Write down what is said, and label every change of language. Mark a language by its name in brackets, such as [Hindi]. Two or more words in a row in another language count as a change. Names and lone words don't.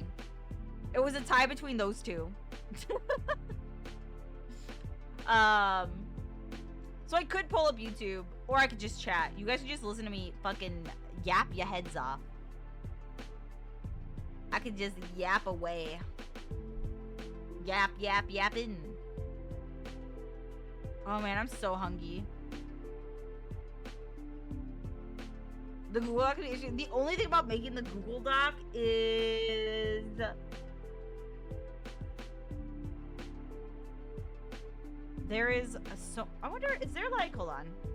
[English] It was a tie between those two. So I could pull up YouTube, or I could just chat. You guys could just listen to me fucking yap your heads off. I could just yap away. Yap, yap, yapping. Oh man, I'm so hungry. The Google Doc issue. The only thing about making the Google Doc is there is a I wonder, is there like, hold on.